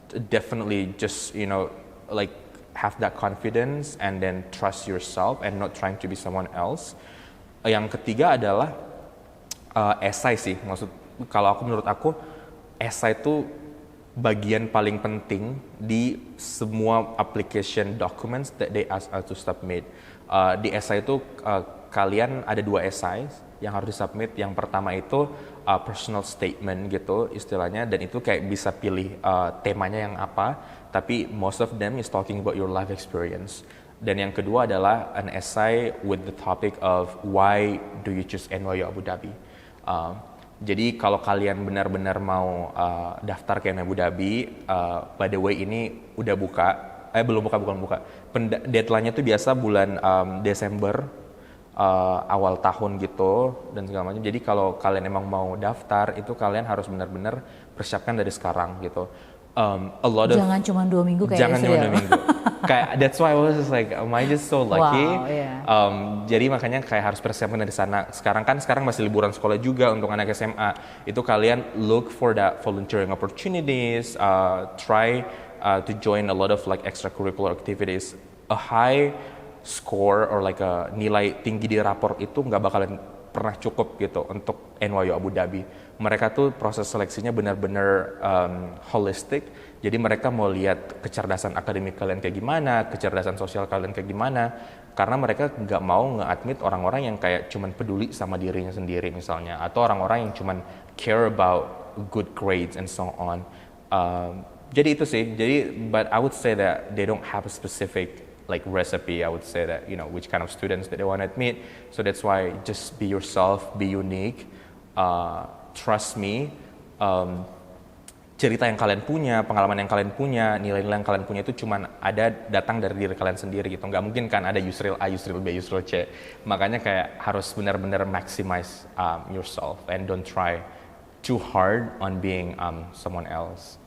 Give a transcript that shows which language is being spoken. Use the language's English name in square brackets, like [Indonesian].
[English] Definitely just like have that confidence and then trust yourself and not trying to be someone else. [Indonesian] Yang ketiga adalah essay sih. Menurut aku essay itu bagian paling penting di semua [English] application documents that they ask us to submit. [Indonesian] Di essay itu kalian ada 2 essays yang harus disubmit. Yang pertama itu personal statement gitu istilahnya, dan itu kayak bisa pilih temanya yang apa, tapi [English] most of them is talking about your life experience. [Indonesian] Dan yang kedua adalah [English] an essay with the topic of why do you choose NYU Abu Dhabi. [Indonesian] Jadi kalau kalian benar-benar mau daftar ke NYU Abu Dhabi, [English] by the way [Indonesian] ini udah buka, belum buka. Deadline-nya tuh biasa bulan Desember, awal tahun gitu dan segala macam. Jadi kalau kalian emang mau daftar, itu kalian harus benar-benar persiapkan dari sekarang gitu. Jangan cuma 2 minggu kayak jangan cuma 2 minggu. Kayak [English] that's why I was just like, am I just so lucky? Wow, yeah. [Indonesian] Jadi makanya kayak harus persiapkan dari sana. Sekarang masih liburan sekolah juga untuk anak SMA. Itu kalian [English] look for that volunteering opportunities, try to join a lot of like extracurricular activities. A high score or like a [Indonesian] nilai tinggi di rapor itu nggak bakalan pernah cukup gitu untuk NYU Abu Dhabi. Mereka tuh proses seleksinya benar-benar holistic. Jadi mereka mau lihat kecerdasan akademik kalian kayak gimana, kecerdasan sosial kalian kayak gimana. Karena mereka nggak mau nge-admit orang-orang yang kayak cuman peduli sama dirinya sendiri misalnya, atau orang-orang yang cuman [English] care about good grades and so on. [Indonesian] Jadi itu sih. [English] But I would say that they don't have a specific like recipe. I would say that which kind of students that they want to admit. So that's why just be yourself, be unique. Trust me, [Indonesian] cerita yang kalian punya, pengalaman yang kalian punya, nilai-nilai yang kalian punya itu cuma datang dari diri kalian sendiri gitu. Nggak mungkin kan ada Yusril A, Yusril B, Yusril C. Makanya kayak harus benar-benar [English] maximize yourself and don't try too hard on being someone else.